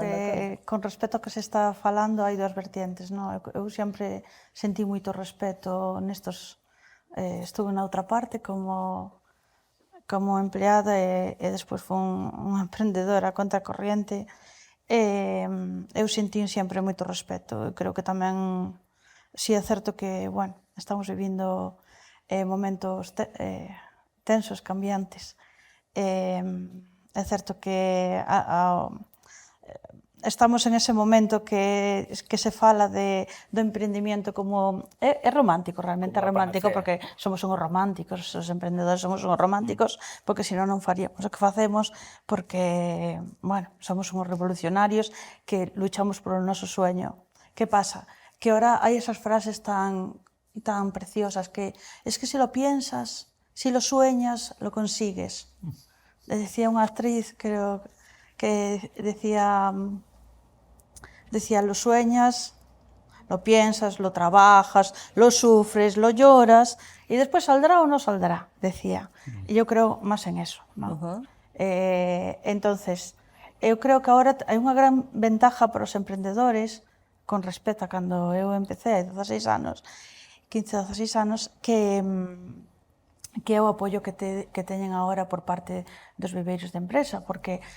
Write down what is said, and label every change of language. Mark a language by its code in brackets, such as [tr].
[gl] que con respecto ao que se está falando hai dúas vertientes, non? Eu sempre sentí moito respeto nestos... estuve na outra parte como empleada e despois fui unha emprendedora a conta corriente. Eu sentí sempre moito respeto. Eu creo que tamén, si é certo que, bueno, estamos vivindo momentos tensos, cambiantes. É certo que estamos en ese momento que se fala do emprendimiento como... É romántico, realmente é romántico, porque somos unhos románticos, os emprendedores somos unhos románticos, porque senón non faríamos o que facemos, porque, bueno, somos unhos revolucionarios que luchamos por o noso sueño. Que pasa? [es] Que ahora hai esas frases tan preciosas que es que si lo piensas, si lo sueñas, lo consigues. Decía unha actriz, creo que decía, lo sueñas, lo piensas, lo trabajas, lo sufres, lo lloras y después saldrá o no saldrá, decía. Y yo creo más en eso, ¿no? [gl] Entonces, eu creo que agora hai unha gran ventaja para os emprendedores con respecto a cando eu empecé, hai 16 anos, 15-16 anos, que é o apoio que teñen agora por parte dos viveiros de empresa, porque...